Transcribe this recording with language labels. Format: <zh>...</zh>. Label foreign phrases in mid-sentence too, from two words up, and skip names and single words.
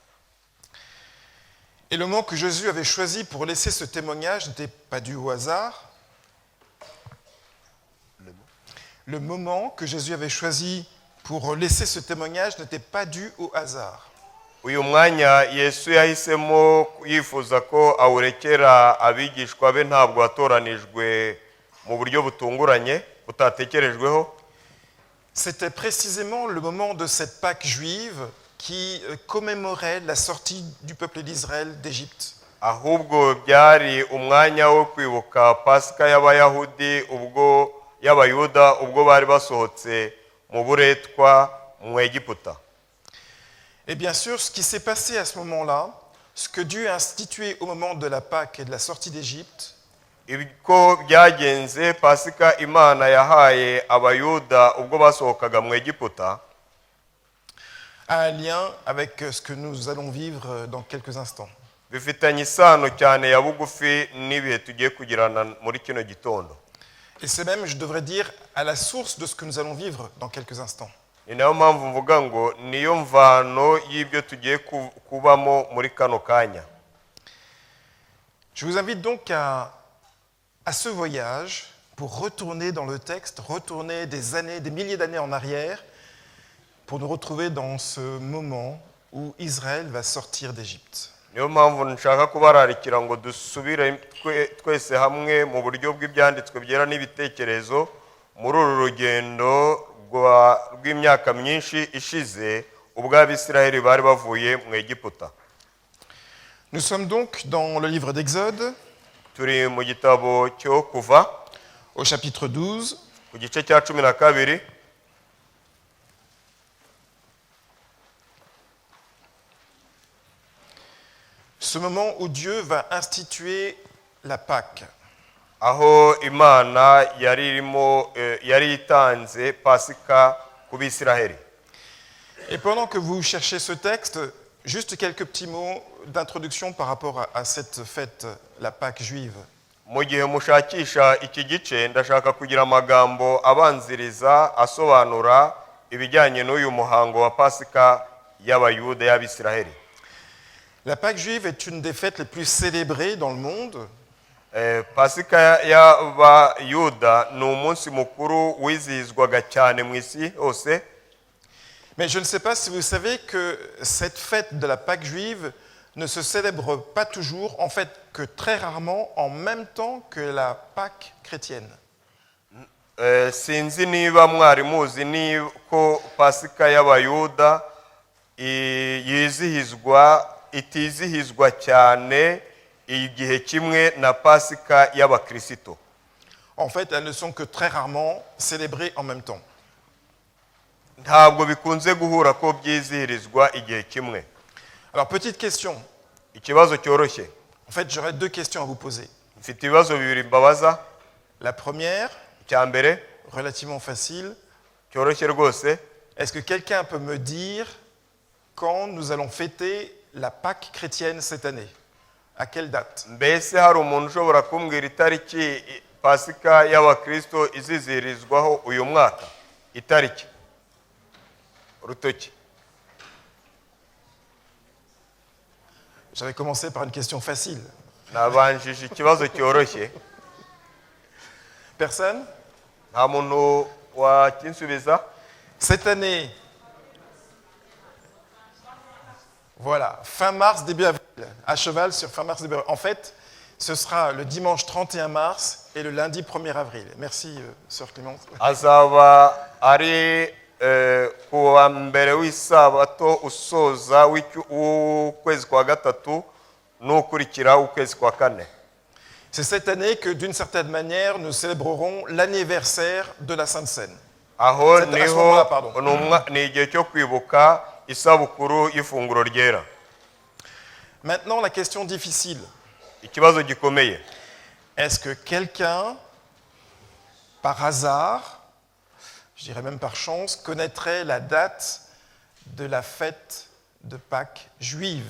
<fr>Et le moment que Jésus avait choisi pour laisser ce témoignage n'était pas dû au hasard. Le moment que Jésus avait choisi pour laisser ce témoignage n'était pas dû au hasard.</fr> <rw>Uyu mwanya Yesu yahisemo yifuza ko awurekera abigishwa be ntabwo watoranijwe mu buryo butunguranye butatekerejweho.</rw> <fr>C'était précisément le moment de cette Pâque juive qui commémorait la sortie du peuple d'Israël d'Égypte.</fr> <rw>Ahubwo byari umwanya wo kwibuka Pasika y'Abayahudi ubwo y'Abayuda ubwo bari basohotse mu buretwa mu Egiputa.</rw> <fr>Et bien sûr, ce qui s'est passé à ce moment-là, ce que Dieu a institué au moment de la Pâque et de la sortie d'Égypte,</fr> <rw>ibiko byagenze Pasika Imana yahaye Abayuda ubwo basohokaga mu Egiputa,</rw> <fr>a un lien avec ce que nous allons vivre dans quelques instants.</fr> <rw>bifitanye isano cyane ya bugufi n'ibihe tugiye kugirana muri kino gitondo.</rw> <fr>Et c'est même, je devrais dire, à la source de ce que nous allons vivre dans quelques instants.</fr> <rw>Ni nayo mpamvu mvuga ngo niyo mvano y'ibyo tugiye kubamo muri kano kanya.</rw> <fr>Je vous invite donc à ce voyage pour retourner dans le texte, retourner des années, des milliers d'années en arrière, pour nous retrouver dans ce moment où Israël va sortir d'Égypte.</fr> <rw>Niyo mpamvu nshaka kubararikira ngo dusubire twese hamwe mu buryo bw'ibyanditswe byera n'ibitekerezo muri uru rugendo rw'imyaka myinshi ishize ubwo Abisirayeli bari bavuye mu Egiputa.</rw> <fr>Nous sommes donc dans le livre d'Exode,</fr> <rw>turi mu gitabo cyo kuva</rw> <fr>au chapitre 12,</fr> <rw>ku gice cya 12.</rw> <fr>ce moment où Dieu va instituer la Pâque.</fr> <rw>aho imana yari itanze pasika ku bisiraheli.</rw> <fr>Et pendant que vous cherchez ce texte, juste quelques petits mots d'introduction par rapport à cette fête, la Pâque juive.</fr> <rw>Mu gihe mushakisha iki gice ndashaka kugira amagambo abanziriza asobanura ibijyanye n'uyu muhango wa pasika y'abayuda y'abisiraheli.</rw> <fr>La Pâque juive est une des fêtes les plus célébrées dans le monde.</fr> <rw>Pasika y'abayuda ni umunsi mukuru wizihizwaga cyane mu isi hose.</rw> <fr>Mais je ne sais pas si vous savez que cette fête de la Pâque juive ne se célèbre pas toujours, en fait que très rarement, en même temps que la Pâque chrétienne.</fr> <rw>Sinzi niba mwari muzi ni ko pasika y'abayuda itizihizwa cyane igihe kimwe na pasika y'abakristo.</rw> <fr>En fait, elles ne sont que très rarement célébrées en même temps.</fr> <rw>Ntabwo bikunze guhura ko byizihirizwa igihe kimwe.</rw> <fr>Alors, petite question.</fr> <rw>Ikibazo cyoroshye.</rw> <fr>En fait, j'aurais deux questions à vous poser.</fr> <rw>Mfite ibibazo bibiri mbabaza.</rw> <fr>La première,</fr> <rw>Icya mbere</rw> <fr>relativement facile.</fr> <rw>cyoroshye rwose.</rw> <fr>Est-ce que quelqu'un peut me dire quand nous allons fêter la Pâque chrétienne cette année? À quelle date?</fr> <rw>Mbese hari umuntu ushobora kumbwira itariki pasika y'abakristo izizihirizwaho uyu mwaka? Itariki. Urutoki.</rw> <fr>J'avais commencé par une question facile.</fr> <rw>Nabanjije ikibazo cyoroshye.</rw> <fr>Personne?</fr> <rw>Nta muntu wakinsubiza?</rw> <fr>Cette année, voilà, fin mars, début avril, à cheval sur fin mars, début avril. En fait, ce sera le dimanche 31 mars et le lundi 1er avril. Merci, sœur Clémence.</fr> <rw>Azaba ari kuwa mbere w'isabato usoza w'ukwezi kwa gatatu n'ukurikira ukwezi kwa kane.</rw> <fr>C'est cette année que, d'une certaine manière, nous célébrerons l'anniversaire de la Sainte Seine.</fr> <rw>Aho</rw> <fr>C'est à ce</fr> <rw>niho</rw> <fr>moment-là, pardon.</fr> <rw>ni igihe cyo kwibuka isabukuru y'ifunguro ryera.</rw> <fr>Maintenant, la question difficile.</fr> <rw>Ikibazo gikomeye.</rw> <fr>Est-ce que quelqu'un, par hasard, je dirais même par chance, connaîtrait la date de la fête de Pâques juive?</fr>